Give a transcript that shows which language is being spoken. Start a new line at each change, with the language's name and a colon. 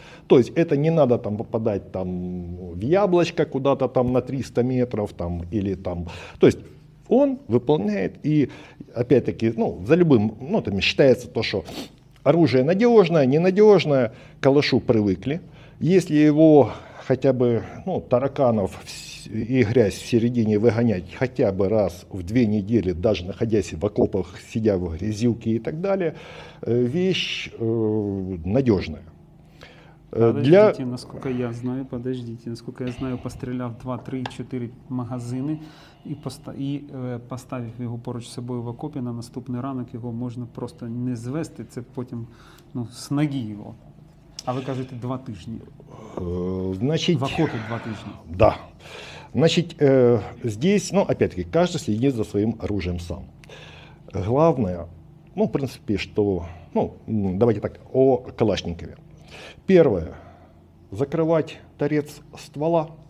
Russian: То есть это не надо там попадать там в яблочко куда-то там на 300 метров там, или там, то есть он выполняет, и опять-таки, ну, за любым, ну, там считается то, что оружие надежное, ненадежное, к калашу привыкли. Если его хотя бы, ну, тараканов и грязь в середине выгонять хотя бы раз в 2 недели, даже находясь в окопах, сидя в грязюке и так далее, вещь надежная. Подождите, насколько я знаю,
Ukrainian: насколько я знаю, постріляв 2, 3, 4 магазини і поставив його поруч з собою в окопі, на наступний ранок його можна просто не звести, це потім з ноги його. А ви кажете 2 тижні.
Russian: Значит, в окопе
Ukrainian: 2 тижні.
Russian: Да. Значит, здесь, опять-таки, каждый следит за своим оружием сам. Главное, в принципе, что, давайте так, о Калашникове. Первое. Закрывать торец ствола.